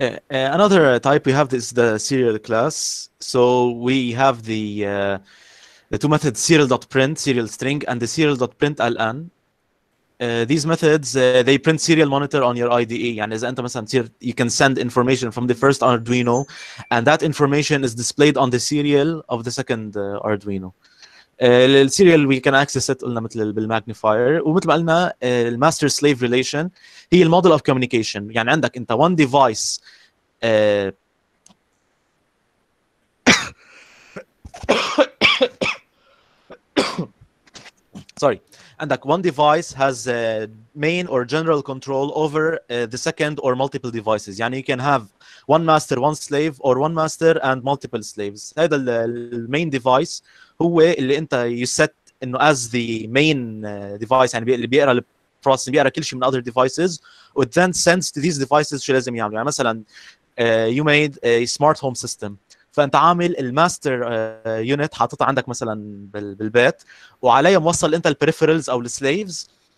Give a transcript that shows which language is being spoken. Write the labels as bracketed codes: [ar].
[en] Another type we have is the serial class. So we have the 2 methods, serial.print, serial string, and the serial.println. These methods they print serial monitor on your IDE. [ar] يعني إذا أنت مثلا [en] you can send information from the first Arduino, and that information is displayed on the serial of the second Arduino. [ar] السيريال [en] we can access it [ar] قلنا مثل بالماجنيفاير، ومثل ما قلنا الماستر سليف ريليشن هي الموديل اوف كوميونيكيشن. يعني عندك انت [en] one device sorry, عندك one device has main or general control over the second or multiple devices. يعني you can have one master, one slave, or one master and multiple slaves. [ar] هذا المين device هو اللي انت [en] you set [ar] انه [en] as the main device، [ar] يعني اللي بيقرا processing بيقرا كل شيء من [en] other devices [ar] و [en] then sends to these devices [ar] شو لازم يعملوا. يعني مثلا [en] you made a smart home system [ar] فانت عامل الماستر يونت حاططها عندك مثلا بالبيت وعليها موصل انت البريفرالز او السليفز